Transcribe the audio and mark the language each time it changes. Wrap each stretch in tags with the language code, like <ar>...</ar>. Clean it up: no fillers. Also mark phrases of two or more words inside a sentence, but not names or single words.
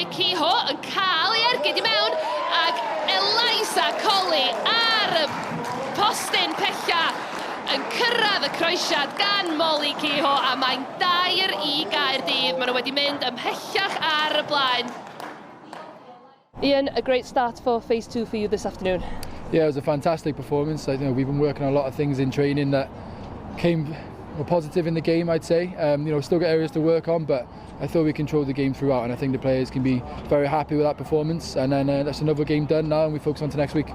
<cy>Kehoe yn cael ei ergyd i mewn ac Elisa Colley ar y postyn pella yn cyrraedd y croesiad gan Molly Kehoe a mae'n 2 i Caerdydd. Maen nhw wedi mynd ymhellach ar y blaen.</cy> <en>Ian, a great start for phase 2 for you this afternoon. Yeah, it was a fantastic performance. We've been working on a lot of things in training that were positive in the game, I'd say. Still got areas to work on, but I thought we controlled the game throughout, and I think the players can be very happy with that performance. And then that's another game done now, and we focus on to next week.</en>